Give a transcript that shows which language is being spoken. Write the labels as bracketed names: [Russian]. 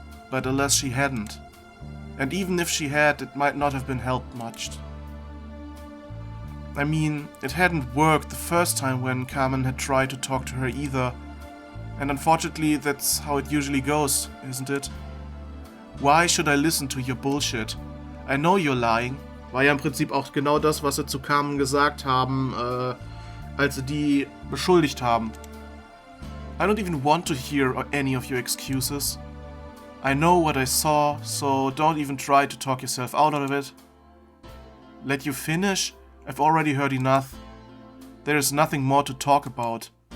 [English] But alas, she hadn't. And even if she had, it might not have been helped much. I mean, it hadn't worked the first time when Kamen had tried to talk to her either. And unfortunately, that's how it usually goes, isn't it? Why should I listen to your bullshit? I know you're lying. [German] War ja im Prinzip auch genau das, was sie zu Kamen gesagt haben, als sie die beschuldigt haben. [English] I don't even want to hear any of your excuses. I know what I saw, so don't even try to talk yourself out of it. Let you finish? I've already heard enough. There is nothing more to talk about.